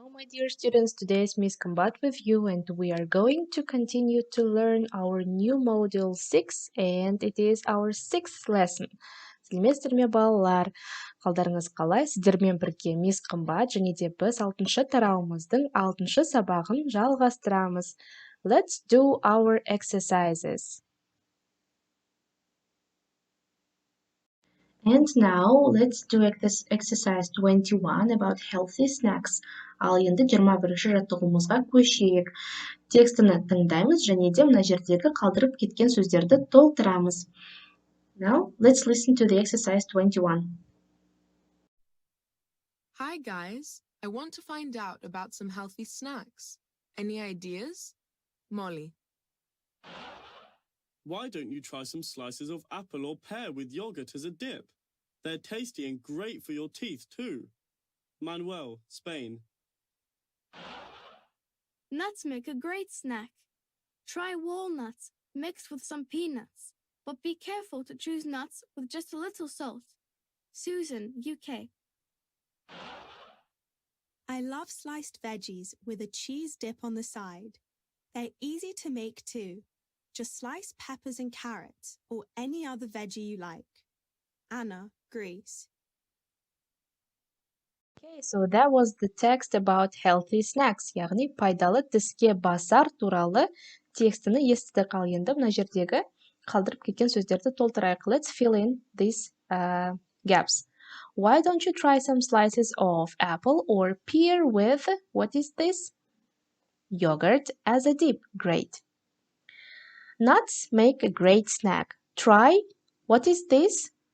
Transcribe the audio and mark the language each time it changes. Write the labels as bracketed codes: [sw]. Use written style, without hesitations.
[en] dear students, today is Miss Combat with you and we are going to continue to learn our new module 6 and it is our 6th lesson. [kk] Сәлеметсіздер ме балалар? Қалдарыңыз қалай? Сіздермен бірге Miss Combat және де біз 6-шы тарауымыздың 6-шы сабағын жалғастырамыз. [en] Let's do our exercises. And now, let's do exercise 21 about healthy snacks. [kk] Ал енді 21-ші жаттығуымызға көшейік. Текстіні тыңдаймыз және де мына жердегі қалдырып кеткен сөздерді толтырамыз. [en] Now, let's listen to the exercise 21. Hi guys, I want to find out about some healthy snacks. Any ideas? Molly. Why don't you try some slices of apple or pear with yogurt as a dip? They're tasty and great for your teeth too. Manuel, Spain. Nuts make a great snack. Try walnuts mixed with some peanuts, but be careful to choose nuts with just a little salt. Susan, UK. I love sliced veggies with a cheese dip on the side. They're easy to make too. Just slice peppers and carrots or any other veggie you like. Anna, Greece. Okay, so that was the text about healthy snacks, [kk] яғни пайдалы тіске басар туралы текстіні естідік. Ал енді мына жердегі қалдырып кеткен сөздерді толтырайық. [en] Let's fill in these gaps. Why don't you try some slices of apple or pear with, what is this? Yogurt as a dip. Great. Nuts make a great snack. Try, what is this?